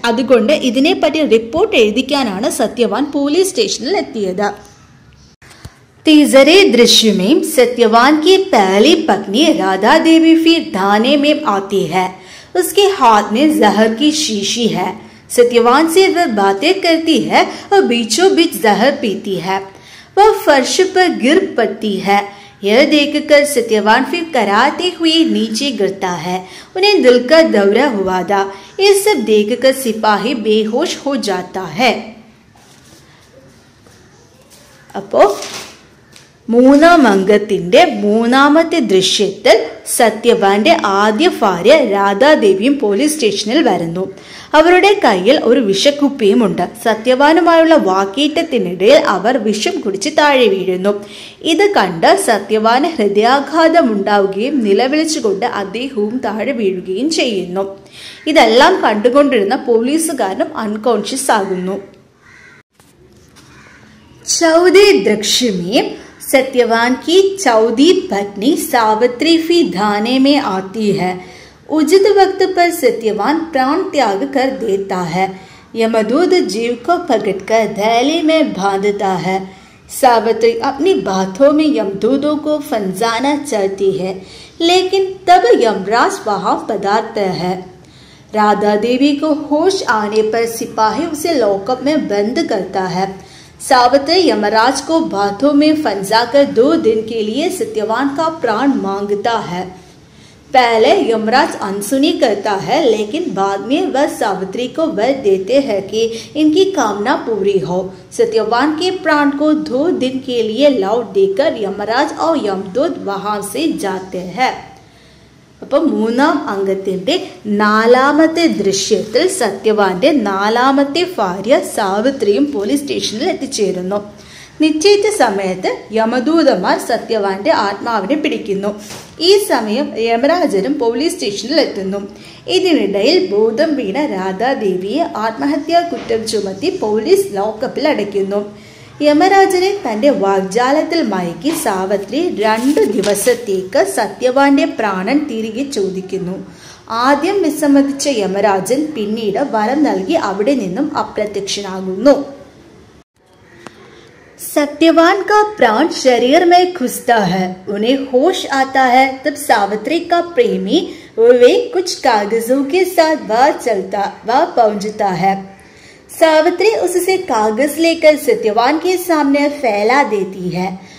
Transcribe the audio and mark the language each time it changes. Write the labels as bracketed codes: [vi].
[ml] അതുകൊണ്ട് ഇതിനെപ്പറ്റി റിപ്പോർട്ട് എഴുതിക്കാനാണ് സത്യവാൻ പോലീസ് സ്റ്റേഷനിൽ എത്തിയത്. [hi] तीसरे दृश्य में सत्यवान की पहली पत्नी राधा देवी फिर थाने में आती है. उसके हाथ में जहर की शीशी है. सत्यवान से वह बातें करती है और बीचों बीच जहर पीती है. वह फर्श पर गिर पड़ती है. यह देखकर सत्यवान फिर कराते हुए नीचे गिरता है. उन्हें दिल का दौरा हुआ था. ये सब देखकर सिपाही बेहोश हो जाता है. [ml] अപ്പോ മൂന്നാം അംഗത്തിന്റെ മൂന്നാമത്തെ ദൃശ്യത്തിൽ സത്യവാന്റെ ആദ്യ ഭാര്യ രാധാദേവിയും പോലീസ് സ്റ്റേഷനിൽ വരുന്നു. അവരുടെ കയ്യിൽ ഒരു വിഷക്കുപ്പിയുമുണ്ട്. സത്യവാനുമായുള്ള വാക്കേറ്റത്തിനിടയിൽ അവർ വിഷം കുടിച്ച് താഴെ വീഴുന്നു. ഇത് കണ്ട് സത്യവാന് ഹൃദയാഘാതം ഉണ്ടാവുകയും നിലവിളിച്ചുകൊണ്ട് അദ്ദേഹവും താഴെ വീഴുകയും ചെയ്യുന്നു. ഇതെല്ലാം കണ്ടുകൊണ്ടിരുന്ന പോലീസുകാരനും അൺകോൺഷ്യസ് ആകുന്നു. [hi] ചൗഥേ ദൃശ്യ में सत्यवान की चौथी पत्नी सावित्री भी थाने में आती है. उचित वक्त पर सत्यवान प्राण त्याग कर देता है. यमदूत जीव को पकड़कर थैली में बांधता है. सावित्री अपनी बातों में यमदूतों को फंसाना चाहती है, लेकिन तब यमराज वहां पधारता है. राधा देवी को होश आने पर सिपाही उसे लॉकअप में बंद करता है. सावित्री यमराज को बातों में फंसाकर 2 दिन के लिए सत्यवान का प्राण मांगता है. पहले यमराज अनसुनी करता है, लेकिन बाद में वह सावित्री को वर देते हैं कि इनकी कामना पूरी हो. सत्यवान के प्राण को 2 दिन के लिए लौट देकर यमराज और यमदूत वहां से जाते हैं. [ml] അപ്പം മൂന്നാം അംഗത്തിന്റെ 4ാമത്തെ ദൃശ്യത്തിൽ സത്യവാന്റെ 4ാമത്തെ ഭാര്യ സാവിത്രിയും പോലീസ് സ്റ്റേഷനിൽ എത്തിച്ചേരുന്നു. നിശ്ചയിച്ച സമയത്ത് യമദൂതന്മാർ സത്യവാന്റെ ആത്മാവിനെ പിടിക്കുന്നു. ഈ സമയം യമരാജനും പോലീസ് സ്റ്റേഷനിൽ എത്തുന്നു. ഇതിനിടയിൽ ബോധം വീണ രാധാദേവിയെ ആത്മഹത്യാ കുറ്റം ചുമത്തി പോലീസ് ലോക്കപ്പിൽ അടയ്ക്കുന്നു. യമരാജനെ തന്റെ വാഗ്ജാലത്തിൽ മയക്കി സാവിത്രി 2 ദിവസത്തേക്ക് സത്യവാന്റെ പ്രാണൻ തിരികെ ചോദിക്കുന്നു. ആദ്യം വിസമ്മതിച്ച യമരാജൻ പിന്നീട് വരം നൽകി അവിടെ നിന്നും അപ്രത്യക്ഷനാകുന്നു. [hi] सत्यवान का प्राण शरीर में घुसता है. उन्हें होश आता है. तब सावित्री का प्रेमी विवेक कुछ कागजों के साथ वह पहुंचता है. सावित्री उससे कागज लेकर सत्यवान के सामने फैला देती है.